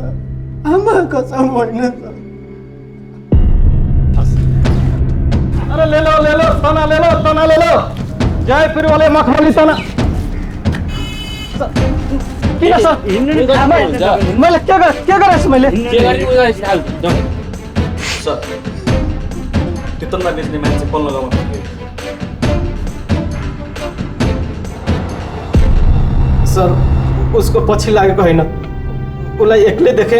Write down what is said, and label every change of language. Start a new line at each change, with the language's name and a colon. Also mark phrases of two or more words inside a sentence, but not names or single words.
Nepali: आमा कसम होइन सर।
Hindi: अरे ले लो तना ले लो जयपुर वाले मखमली तना।
Nepali: किन सर मैले के गरेछु मैले? सर त्यो तन्दा बेच्ने मान्छे पल्लो गाउँमा सर उसको पछि लागेको होइन, उसलाई एक्लै देखेँ